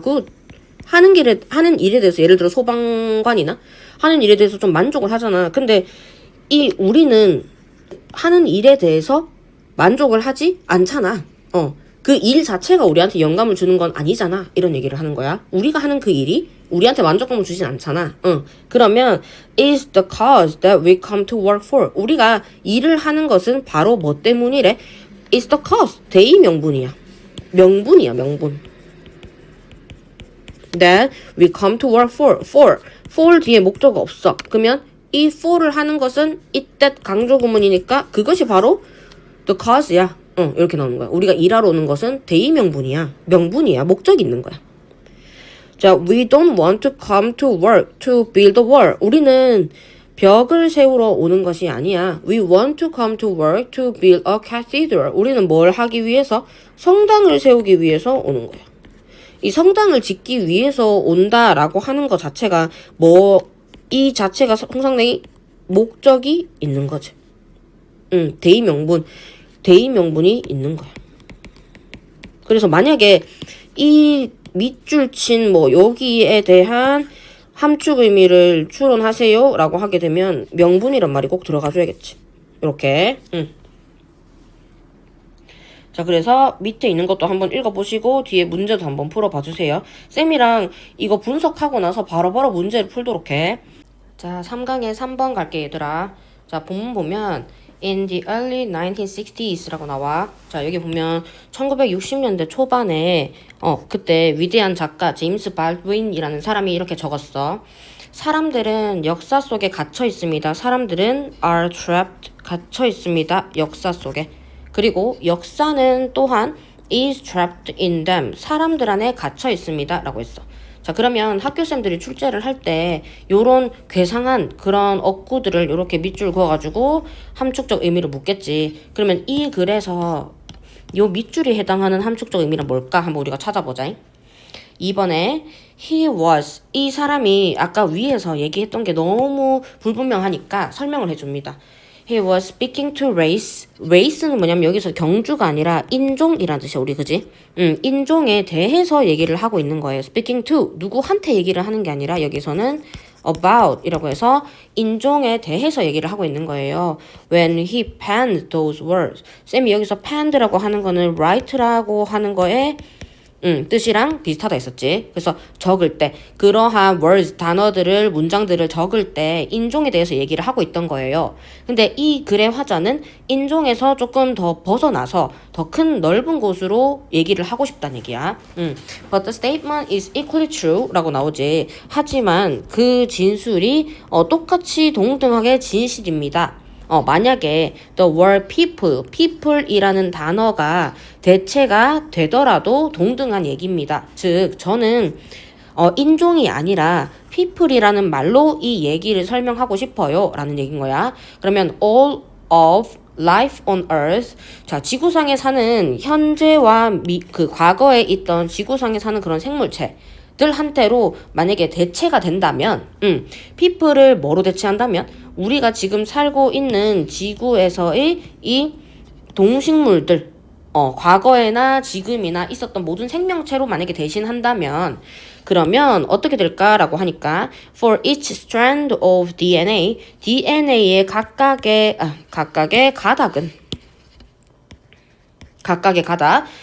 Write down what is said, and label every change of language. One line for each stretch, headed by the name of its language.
Korean: 그 하는 일에 대해서 예를 들어 소방관이나 하는 일에 대해서 좀 만족을 하잖아. 근데 이 우리는 하는 일에 대해서 만족을 하지 않잖아. 그 일 자체가 우리한테 영감을 주는 건 아니잖아. 이런 얘기를 하는 거야. 우리가 하는 그 일이 우리한테 만족감을 주진 않잖아.
English: 그러면 is the cause that we come to work for.
Korean: 우리가 일을 하는 것은 바로 뭐 때문이래?
English: is the cause.
Korean: 대의 명분이야. 명분.
English: that we come to work for
Korean: 뒤에 목적어 없어. 그러면 이 for를 하는 것은 it that 강조 구문이니까 그것이 바로 the cause야. 이렇게 나오는 거야. 우리가 일하러 오는 것은 대의 명분이야. 목적이 있는 거야.
English: 자, we don't want to come to work to build a wall.
Korean: 우리는 벽을 세우러 오는 것이 아니야.
English: We want to come to work to build a cathedral.
Korean: 우리는 뭘 하기 위해서? 성당을 세우기 위해서 오는 거야. 이 성당을 짓기 위해서 온다라고 하는 것 자체가 이 자체가 상당히 목적이 있는 거지. 대의 명분이 있는 거야. 그래서 만약에 이 밑줄 친 여기에 대한 함축 의미를 추론하세요 라고 하게 되면 명분이란 말이 꼭 들어가줘야겠지. 이렇게. 자, 그래서 밑에 있는 것도 한번 읽어보시고 뒤에 문제도 한번 풀어봐 주세요. 쌤이랑 이거 분석하고 나서 바로바로 문제를 풀도록 해. 자, 3강에 3번 갈게 얘들아. 자, 본문 보면
English: In the early 1960s
Korean: 라고 나와. 자, 여기 보면 1960년대 초반에 그때 위대한 작가 제임스 발드윈이라는 사람이 이렇게 적었어. 사람들은 역사 속에 갇혀 있습니다. 사람들은
English: are trapped,
Korean: 갇혀 있습니다. 역사 속에. 그리고 역사는 또한
English: is trapped in them,
Korean: 사람들 안에 갇혀 있습니다. 라고 했어. 자, 그러면 학교생들이 출제를 할 때 요런 괴상한 그런 어구들을 요렇게 밑줄 그어가지고 함축적 의미를 묻겠지. 그러면 이 글에서 요 밑줄이 해당하는 함축적 의미는 뭘까? 한번 우리가 찾아보자. 2번에
English: he was,
Korean: 이 사람이 아까 위에서 얘기했던 게 너무 불분명하니까 설명을 해줍니다.
English: He was speaking to race.
Korean: race는 뭐냐면 여기서 경주가 아니라 인종이라는 뜻이야, 우리 그지? 인종에 대해서 얘기를 하고 있는 거예요.
English: speaking to,
Korean: 누구한테 얘기를 하는 게 아니라 여기서는 about 이라고 해서 인종에 대해서 얘기를 하고 있는 거예요.
English: When he penned those words.
Korean: 쌤이 여기서 penned라고 하는 거는 write라고 하는 거에 뜻이랑 비슷하다 했었지. 그래서 적을 때 그러한 words, 단어들을, 문장들을 적을 때 인종에 대해서 얘기를 하고 있던 거예요. 근데 이 글의 화자는 인종에서 조금 더 벗어나서 더 큰 넓은 곳으로 얘기를 하고 싶다는 얘기야.
English: But the statement is equally true
Korean: 라고 나오지. 하지만 그 진술이 똑같이 동등하게 진실입니다. 만약에
English: the word people
Korean: 이라는 단어가 대체가 되더라도 동등한 얘기입니다. 즉, 저는 인종이 아니라 people이라는 말로 이 얘기를 설명하고 싶어요. 라는 얘기인 거야.
English: 그러면 all of life on earth.
Korean: 자, 지구상에 사는 현재와 그 과거에 있던 지구상에 사는 그런 생물체. 들한테로 만약에 대체가 된다면, people을 뭐로 대체한다면, 우리가 지금 살고 있는 지구에서의 이 동식물들, 과거에나 지금이나 있었던 모든 생명체로 만약에 대신한다면, 그러면 어떻게 될까라고 하니까,
English: for each strand of DNA
Korean: 의 각각의 가닥은, 각각의 가닥.